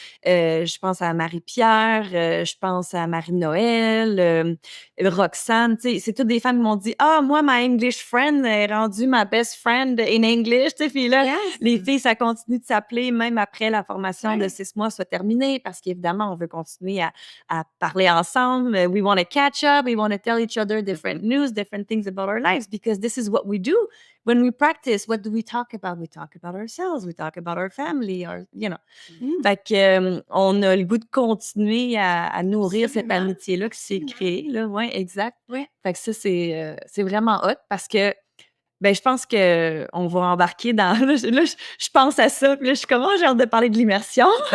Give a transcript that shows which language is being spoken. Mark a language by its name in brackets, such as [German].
[French] Je pense à Marie-Pierre, je pense à Marie-Noël, Roxane, tu sais, c'est toutes des femmes qui m'ont dit: «Ah, moi, ma [English] English friend [French] est rendue ma [English] best friend in English», [French] tu sais, puis là, [English] Yes. [French] les filles, ça continue de s'appeler même après la formation de Ouais. 6 mois soit terminée parce qu'évidemment, on veut continuer à parler ensemble. [English] We want to catch up. We want to tell each other different news, different things about our lives because this is what we do. When we practice, what do we talk about? We talk about ourselves. We talk about our family, Mmh. [French] Fait que, on a le goût de continuer à nourrir cette Absolument. amitié-là qui s'est créée, là. Ouais, exact. Oui. Fait que ça, c'est vraiment hot parce que, ben, je pense qu'on va embarquer dans je pense à ça, puis là, je suis comme: «Oh, j'ai hâte de parler de l'immersion».